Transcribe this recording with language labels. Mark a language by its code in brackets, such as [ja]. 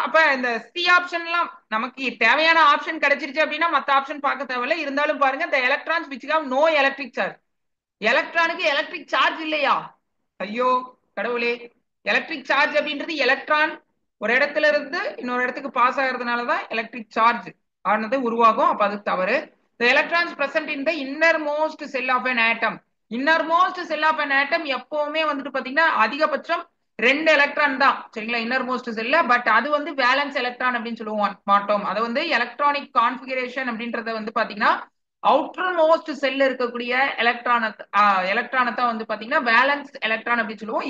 [ta] அப்ப இந்த C option எல்லாம் நமக்கு தேவையான ஆப்ஷன் கிடைச்சிருச்சு அப்படின்னா மத்த ஆப்ஷன் பார்க்க தேவையில்ல. இருந்தாலும் பாருங்க, இந்த [en] Electrons which have no electric charge. [ta] எலக்ட்ரானுக்கு electric charge இல்லையா? ஐயோ கடவுளே! எலக்ட்ரிக் சார்ஜ் அப்படின்றது எலக்ட்ரான் ஒரு இடத்துல இருந்து இன்னொரு இடத்துக்கு பாஸ் ஆகிறதுனாலதான் எலக்ட்ரிக் சார்ஜ் ஆனது உருவாகும். அப்ப அது தவறு. [en] The electrons present in the innermost cell of an atom. innermost cell of an atom [ta] எப்பவுமே வந்துட்டு பாத்தீங்கன்னா அதிகபட்சம் 2 எலக்ட்ரான் தான். சரிங்களா? இன்னர்மோஸ்ட் செல்ல. பட் அது வந்து வேலன்ஸ் எலக்ட்ரான் அப்படின்னு சொல்லுவோம் மாட்டோம். அது வந்து எலக்ட்ரானிக் கான்பிகரேஷன் அப்படின்றத வந்து பாத்தீங்கன்னா அவுட்டர் மோஸ்ட் செல்ல இருக்கக்கூடிய எலக்ட்ரானை வந்து பாத்தீங்கன்னா வேலன்ஸ் எலக்ட்ரான் அப்படின்னு சொல்லுவோம்.